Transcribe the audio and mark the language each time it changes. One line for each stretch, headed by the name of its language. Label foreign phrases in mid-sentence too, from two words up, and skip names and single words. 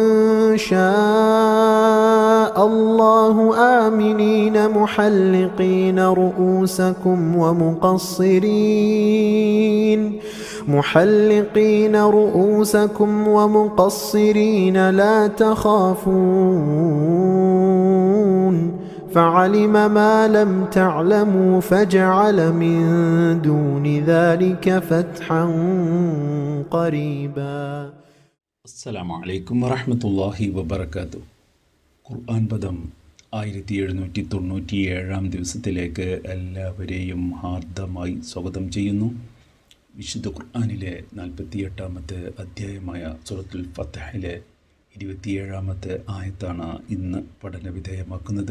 Arabic: شاء الله آمنين محلقين رؤوسكم ومقصرين لا تخافون فعلم ما لم تعلموا فجعل من دون ذلك فتحا قريبا. السلام عليكم ورحمة الله وبركاته.
Malayalam: ഖുർആൻ പദം 1797 ദിവസത്തിലേക്ക് എല്ലാവരെയും ഹാർദമായി സ്വാഗതം ചെയ്യുന്നു. വിശുദ്ധ ഖുർആനിലെ 48-ാമത്തെ അധ്യായമായ സൂറത്തുൽ ഫത്ഹിലെ 27-ാമത്തെ ആയത്താണ് ഇന്ന് പഠന വിധേയമാക്കുന്നത്.